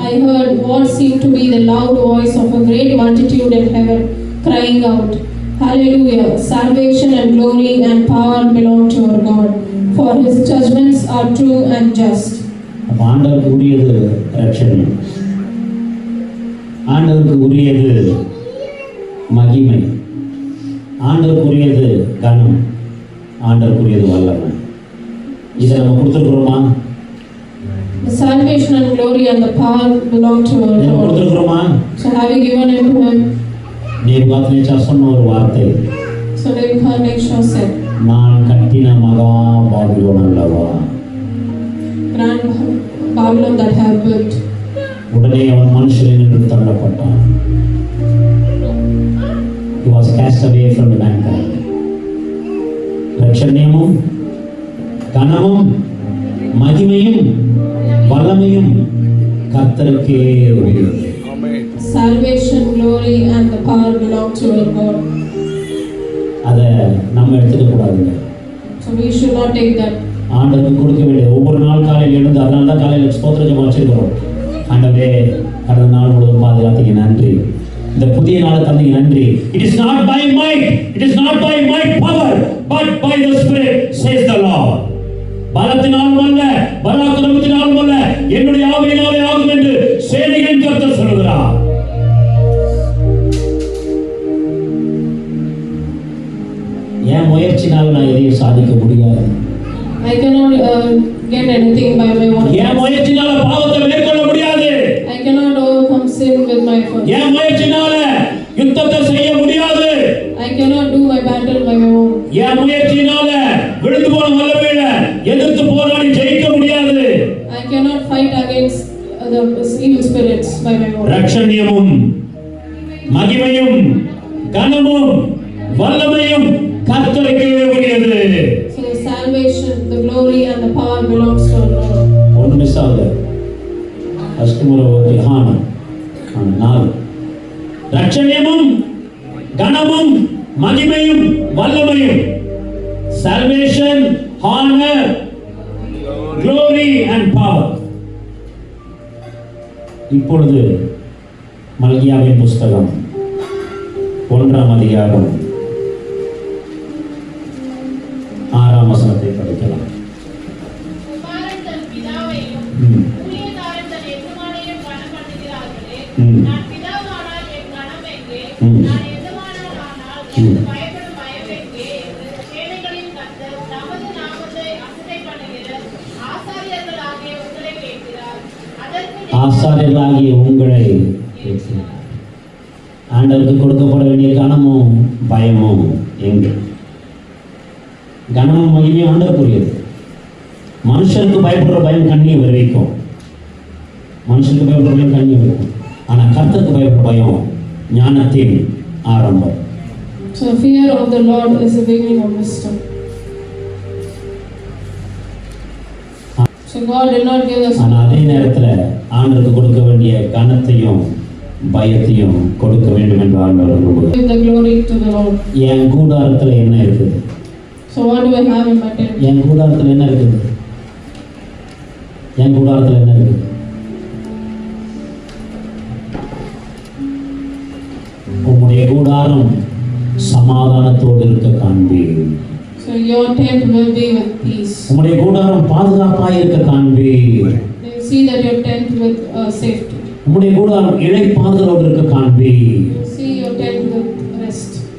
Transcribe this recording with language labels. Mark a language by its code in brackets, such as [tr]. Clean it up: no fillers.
[en] I heard what seemed to be the loud voice of a great multitude in heaven, crying out, Hallelujah! Salvation and glory and power belong to our God, for His judgments are true and just. [ta] அப்ப ஆண்டவருக்கு உரியது ரட்சணியம், ஆண்டவருக்கு உரியது மகிமை, ஆண்டவருக்கு உரியது கனம், ஆண்டவருக்கு உரியது வல்லமை. இதை நம்ம கொடுத்துருக்குறோமா? [en] The salvation and glory and the power belong to our [ta] நம்ம [en] Lord. [ta] கொடுத்துருக்குறோமா? [en] So have you given it to Him? [ta] Nebuchadnezzar சொன்ன ஒரு வார்த்தை, [en] So Nebuchadnezzar said, [ta] நான் கட்டின மகா பாபிலோன் அல்லவா. [en] Grand Babylon that I have built. [ta] உடனே அவன் மனுஷரில் நின்று தள்ளப்பட்டான். [en] He was cast away from the mankind. [ta] ரட்சணியமும், கனமும், மகிமையும், வல்லமையும் கர்த்தருக்கே உரியது. ஆமென். [en] Salvation, glory and the power belong to our God. [ta] அதை நம்ம எடுத்துக்க கூடாதுங்க. [en] So we should not take that. [ta] ஆண்டவருக்கு கொடுக்க வேண்டிய ஒவ்வொரு நாள் காலையில் எழுந்து, அதனால தான் காலையில் ஸ்தோத்திர ஜெபம் வச்சிருக்கிறோம். ஆண்டவரே, கடந்த நாள் முழுவதும் பாதுகாத்தீங்க, நன்றி. இந்த புதிய நாளை தந்தீங்க, நன்றி. [en] It is not by might, it is not by my power, but by the Spirit, says the Lord. [ta] பலத்தினாலும் அல்ல, பராக்கிரமத்தினாலும் அல்ல, என்னுடைய ஆவியினாலே ஆகும் என்று சேனைகளின் கர்த்தர் சொல்கிறார். என் முயற்சினால் நான் எதையும் சாதிக்க முடியாது. [en] I cannot get anything by my own [ta] N [en] efforts. [ta] முயற்சினால பாவத்தை மேற்கொள்ள முடியாது. [en] I cannot overcome sin with my efforts. [ta] என் முயற்சினால யுத்தத்தை செய்ய முடியாது. [en] I cannot do my battle by my own. [ta] என் முயற்சினால விழுந்து போன வல்லமையில எதிர்த்து போராடி ஜெயிக்க முடியாது. [en] I cannot fight against the evil spirits by my own. [ta] ரட்சணியமும், மகிமையும், கனமும், வல்லமையும் கர்த்தருக்கே உரியது. [en] So the salvation, the glory and the power belongs to our Lord. [ta] ஒன்று மிஸ் ஆகுது. ஃபர்ஸ்ட் முறை தியானம் 4. ரட்சணியமும், கனமும், மகிமையும், வல்லமையும். [en] Salvation, honor, glory and power. [ta] இப்பொழுது மல்கியாவின் புஸ்தகம் 1ஆம் அதிகாரம் 6ஆம் வசனத்தை படிக்கலாம். குமாரன் தன் பிதாவையும் ஊழியக்காரன் தன் எஜமானையும் கனம் பண்ணுகிறார்களே, நான் பிதாவானால் என் கனம் எங்கே? நான் எஜமானன் ஆனால் எனக்கு பயப்படும் பயம் எங்கே? என்று சேனைகளின் கர்த்தர் தமது நாமத்தை அசட்டை பண்ணுகிற ஆசாரியர்களாகிய உங்களை கேட்கிறார். அதற்கு ஆசாரியர்களாகிய உங்களை கேட்கிறார். ஆண்டவருக்கு கொடுக்கப்பட வேண்டிய கனமும் பயமும் எங்கே? கனமும் மகிமையும் ஆண்டவருக்குரியது. மனுஷனுக்கு பயப்படுற பயம் கண்ணியை விளைவிக்கும். மனுஷனுக்கு பயப்படுற பயம் கண்ணியை விளைவிக்கும். ஆனால் கர்த்தருக்கு பயப்படுற பயம் ஞானத்தின் ஆரம்பம். [en] So fear of the Lord is the beginning of wisdom. So God did not give us. [ta] ஆனால் அதே நேரத்தில் ஆண்டவருக்கு கொடுக்க வேண்டிய கனத்தையும் பயத்தையும் கொடுக்க வேண்டும் என்று ஆண்டவர் விரும்புகிறார். [en] Give the glory to the Lord. [ta] என் கூடாரத்தில் என்ன இருக்குது? [en] So what do I have in my tent? [ta] என் கூடாரத்தில் என்ன இருக்குது? என் கூடாரத்தில் என்ன இருக்குது? உம்முடைய கூடாரம் சமாதானத்தோடு இருக்க காண்பீர். [en] So your tent will be with peace. [ta] உம்முடைய கூடாரம் பாதுகாப்பாக இருக்க காண்பீர். [en] You see that your tent with safety. [ta] உம்முடைய கூடாரம் இளைப்பாறுதலோடு இருக்க காண்பீர். [en] You see your tent with rest.